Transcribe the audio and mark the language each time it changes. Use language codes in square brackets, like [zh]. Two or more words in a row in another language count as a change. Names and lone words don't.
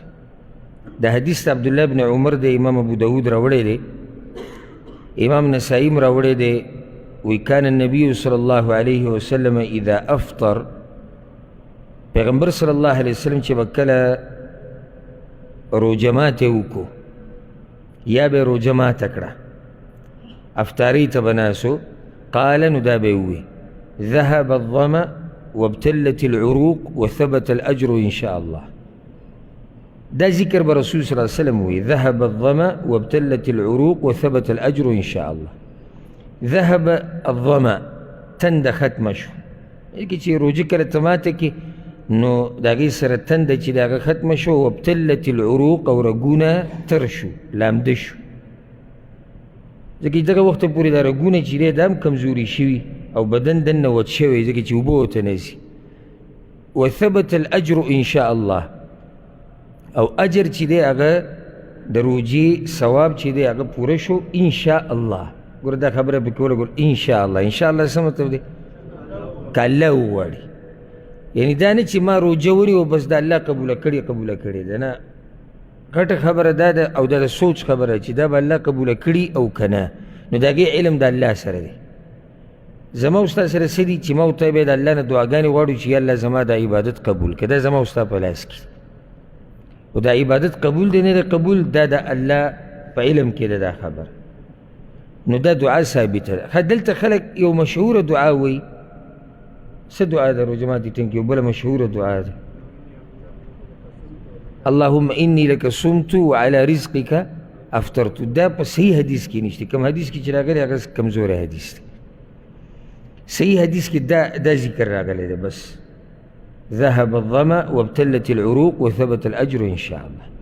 [ps] دا حدیث د عبدالله بن عمر دی امام ابو داود راوړی دی امام نسائی م راوړی دی وی [ar] کان النبی صلی الله علیه وسلم اذا افطر [ps] پیغمبر [ar] صلی الله علیه وسلم [ps] چې به کله روژه ماتې وکړو یا به روژه ماته کړه افطاري ته به ناسو قال نو دا به ووي [ar] ذهب الظمأ وابتلت العروق وثبت الأجر إن شاء الله. دا ذکر برسول صلی الله علیه وسلم وی ذهب الظمأ وابتلت العروق وثبت الأجر إن شاء الله. ذهب الظمأ [ps] تند ختم شو یکی چې روجه کله ته ماته کې نو د هغې سره تنده چې د هغه ختمه شو [ar] وابتلت العروق [ps] او رګونه تر شو لامده شو. ځکه چې دغه وخته پورې دا رګونه چې دی دا هم کمزوري شوي او بدن دننه وچ شوی ځکه چې اوبه ورته نه ځي. [ar] وثبت الأجر إن شاء الله [ps] او اجر چې دی هغه د روجې ثواب چې دی هغه پوره شو [ar] ان شاء الله. [ps] ګوره دا خبره پکې ولګول [ar] ان شاء الله. ان شاء الله [ps] څه مطلب دی که الله وغواړي. یعنې دا نه چې ما روجه ونیوه بس د الله قبوله کړې ده نه. غټه خبره دا ده او دا د سوچ خبره چې دا به الله قبوله کړي او که نه نو د هغې علم د الله سره دی. زما او ستا سره څه دي چې ما او ته به د الله نه دعاګانې غواړو چې یا الله زما دا عبادت قبول کړه. دا زما او ستا په لاس کې او دا عبادت قبول دی نه دی قبول دا د الله په علم کې ده دا خبره. نو دا دعا ثابته ده. دلته خلک یو مشهوره دعا وایي. څه دعا ده روژه ماتي ټیم کې یو بله مشهوره دعا ده [ar] اللهم انی لک صمت وعلى رزقک افطرت. [ps] دا په صحیح حدیث کې نشته. کوم حدیث کې چې راغلی هغه کمزوری حدیث دی. صحیح حدیث کې دا ذکر راغلی دی بس [ar] ذهب الظمأ وابتلت العروق وثبت الأجر إن شاء الله.